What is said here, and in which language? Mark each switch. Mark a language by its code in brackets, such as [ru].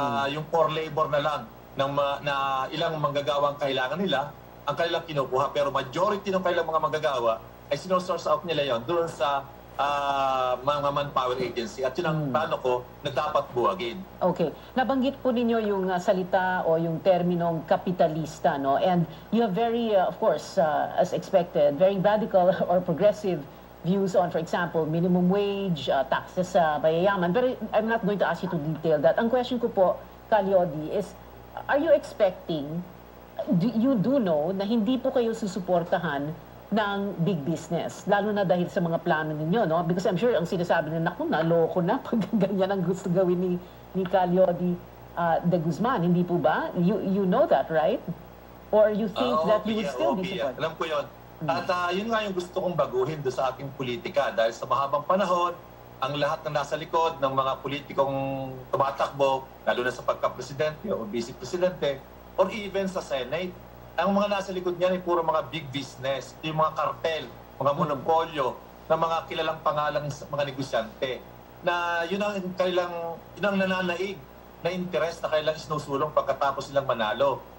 [tl] Yung core labor na lang na ilang manggagawa ang kailangan nila, ang kanilang kinukuha. Pero majority ng kailang mga manggagawa ay sinosource out nila yon doon sa mga manpower agency. At yun ang plano ko na dapat buwagin. Okay. Nabanggit po ninyo yung salita o yung terminong kapitalista, no? [en] And you have very, of course, as expected, very radical or progressive views on, for example, minimum wage, taxes [tl] sa mayayaman. [en] Pero I'm not going to ask you to detail that. [tl] Ang question ko po, Calyodi, is, [en] are you expecting, you do know [tl] na hindi po kayo susuportahan ng big business, lalo na dahil sa mga plano ninyo, no? [en] Because I'm sure [tl] ang sinasabi na, naku, naloko na pag ganyan ang gusto gawin ni Calyodi de Guzman. Hindi po ba? [en] You know that, right? Or you think that you would still be supported? [tl] Alam ko yun. At yun nga yung gusto kong baguhin doon sa ating politika dahil sa mahabang panahon, ang lahat na nasa likod ng mga politikong tumatakbo, lalo na sa pagka-presidente o vice-presidente, or even sa Senate, ang mga nasa likod niyan ay puro mga big business, yung mga kartel, mga monopolyo, na mga kilalang pangalang mga negosyante, na yun ang nananaig na interest na kailang sinusulong pagkatapos silang manalo.